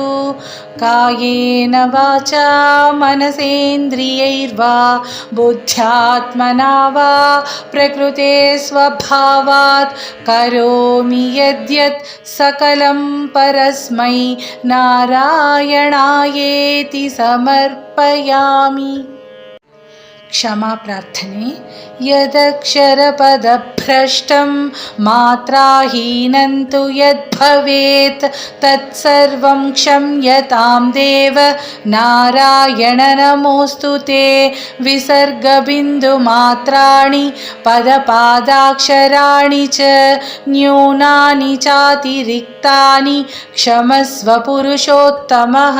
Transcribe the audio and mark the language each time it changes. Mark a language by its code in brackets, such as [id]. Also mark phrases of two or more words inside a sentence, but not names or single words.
[sa] कायेन वाचा मनसेन्द्रियैर्वा बुद्ध्यात्मना वा प्रकृते स्वभावात् करोमि यद्यत् सकलं परस्मै नारायणायेति समर्पयामि। క్షమా ప్రార్థనే. యదక్షరపదభ్రష్టం మాత్రాహీనం తు యద్భవేత్ తత్సర్వం క్షమ్యతాం దేవ నారాయణ నమోస్తుతే. విసర్గబిందుమాత్రాణి పదపాదాక్షరాణి చ న్యూనాని చాతిరిక్తాని క్షమస్వ పురుషోత్తమః.